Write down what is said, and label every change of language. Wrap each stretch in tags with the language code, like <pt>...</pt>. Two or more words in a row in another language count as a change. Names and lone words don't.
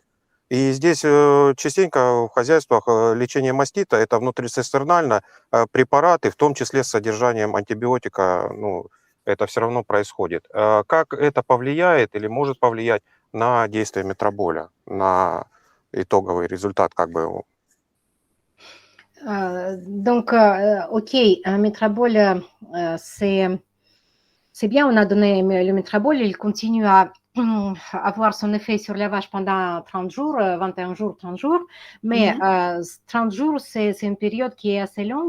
<ru>И здесь частенько в хозяйствах лечение мастита – это внутрицистернально препараты, в том числе с содержанием антибиотика, ну, это все равно происходит. Как это повлияет или может повлиять на действие метроболя, на итоговый результат как бы?</ru> <fr>Donc, ok, métrabole, c'est bien, on a donné le métrabole, il continue à avoir son effet sur la vache pendant 30 jours, 21 jours, 30 jours, mais 30 jours, c'est une période qui est assez longue.</fr>